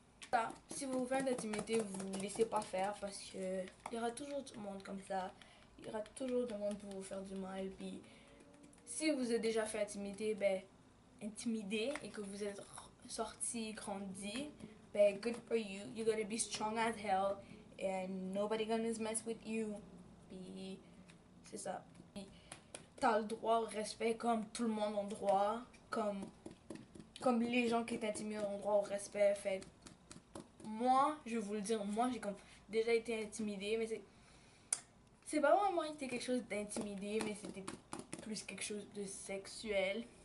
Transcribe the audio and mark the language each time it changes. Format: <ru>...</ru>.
<fr>Ça, si vous vous faites intimider, vous ne laissez pas faire parce que il y aura toujours du monde comme ça. Il y aura toujours du monde pour vous faire du mal, puis si vous êtes déjà fait intimider, ben, intimidé et que vous êtes sorti, grandi, ben,</fr> <en>good for you. You're gonna be strong as hell and nobody gonna mess with you.</en> <fr>Puis, c'est ça. Puis, t'as le droit au respect comme tout le monde a le droit, comme les gens qui t'intimident ont le droit au respect. Fait moi, je vais vous le dire, moi j'ai comme déjà été intimidée, mais c'est pas vraiment été quelque chose d'intimidé, mais c'était plus quelque chose de sexuel.</fr>